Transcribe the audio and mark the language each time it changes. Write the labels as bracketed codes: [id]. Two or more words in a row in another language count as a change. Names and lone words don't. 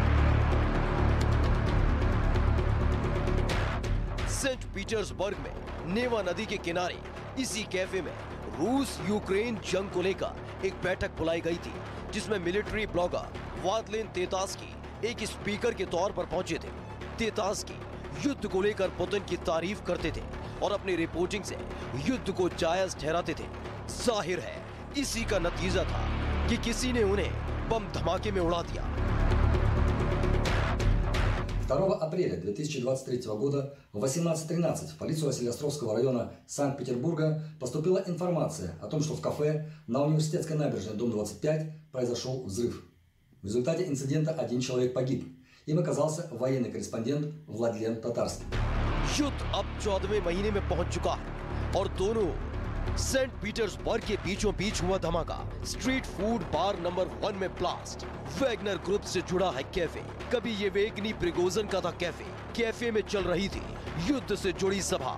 [hi] सेंट पीटर्सबर्ग में नेवा नदी के किनारे इसी कैफे में रूस यूक्रेन जंग को लेकर एक बैठक बुलाई गई थी, जिसमें [en] military blogger [hi] वादलिन तेतास्की एक स्पीकर के तौर पर पहुंचे थे। तेतास्की युद्ध को लेकर पुतिन की तारीफ करते थे और अपनी रिपोर्टिंग से युद्ध को जायज ठहराते थे। जाहिर है इसी का नतीजा था कि किसी ने उन्हें बम धमाके में उड़ा दिया। [ru] 2 апреля 2023 года в 18:13 в полицию Василиостровского района Санкт-Петербурга поступила информация о том, что в кафе на Университетской набережной, дом 25, произошел взрыв. В результате инцидента 1 человек погиб. Им оказался военный корреспондент Владлен Татарский. [hi] युद्ध अब 14वें महीने में पहुंच चुका है और दोनों सेंट पीटर्सबर्ग के बीचों बीच हुआ धमाका। स्ट्रीट फूड बार नंबर 1 में ब्लास्ट। वैगनर ग्रुप से जुड़ा है कैफे। कभी ये वेगनी प्रिगोजन का था कैफे। कैफे में चल रही थी युद्ध से जुड़ी सभा।